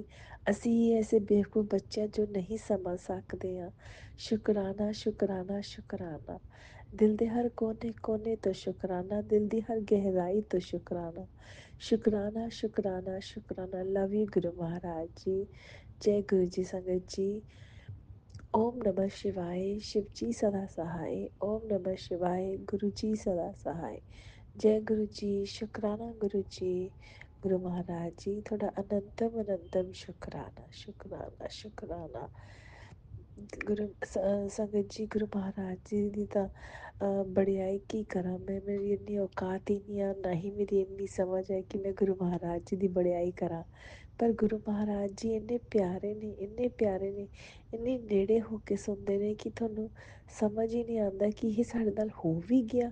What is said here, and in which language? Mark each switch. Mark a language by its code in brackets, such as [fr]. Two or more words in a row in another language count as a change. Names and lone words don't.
[pa] ਅਸੀਂ ਐਸੇ ਬੇਵਕੂਫ ਬੱਚੇ ਜੋ ਨਹੀਂ ਸਮਝ ਸਕਦੇ ਹਾਂ। ਸ਼ੁਕਰਾਨਾ ਸ਼ੁਕਰਾਨਾ ਸ਼ੁਕਰਾਨਾ। ਦਿਲ ਦੇ ਹਰ ਕੋਨੇ ਕੋਨੇ ਤੋਂ ਸ਼ੁਕਰਾਨਾ, ਦਿਲ ਦੀ ਹਰ ਗਹਿਰਾਈ ਤੋਂ ਸ਼ੁਕਰਾਨਾ। ਸ਼ੁਕਰਾਨਾ ਸ਼ੁਕਰਾਨਾ ਸ਼ੁਕਰਾਨਾ। [en] love you [pa] ਗੁਰੂ ਮਹਾਰਾਜ ਜੀ। ਜੈ ਗੁਰੂ ਜੀ ਸੰਗਤ ਜੀ। [hi] ओम नमः शिवाय शिवजी सदा सहाय। ओम नमः शिवाय गुरु जी सदा सहाय। जय गुरु जी, शुकराना गुरु जी। गुरु महाराज जी, थोड़ा अनंतम अनंतम शुकराना शुकराना शुकराना। [pa] ਗੁਰੂ ਸੰਗਤ ਜੀ, ਗੁਰੂ ਮਹਾਰਾਜ ਜੀ ਦੀ ਤਾਂ ਬੜਾਈ ਕੀ ਕਰਾਂ ਮੈਂ। ਮੇਰੀ ਇੰਨੀ ਔਕਾਤ ਹੀ ਨਹੀਂ ਆ, ਨਾ ਹੀ ਮੇਰੀ ਇੰਨੀ ਸਮਝ ਹੈ ਕਿ ਮੈਂ ਗੁਰੂ ਮਹਾਰਾਜ ਜੀ ਦੀ ਬੜਾਈ ਕਰਾਂ। ਪਰ ਗੁਰੂ ਮਹਾਰਾਜ ਜੀ ਇੰਨੇ ਪਿਆਰੇ ਨੇ, ਇੰਨੇ ਪਿਆਰੇ ਨੇ, ਇੰਨੇ ਨੇੜੇ ਹੋ ਕੇ ਸੁਣਦੇ ਨੇ ਕਿ ਤੁਹਾਨੂੰ ਸਮਝ ਹੀ ਨਹੀਂ ਆਉਂਦਾ ਕਿ ਇਹ ਸਾਡੇ ਨਾਲ ਹੋ ਵੀ ਗਿਆ।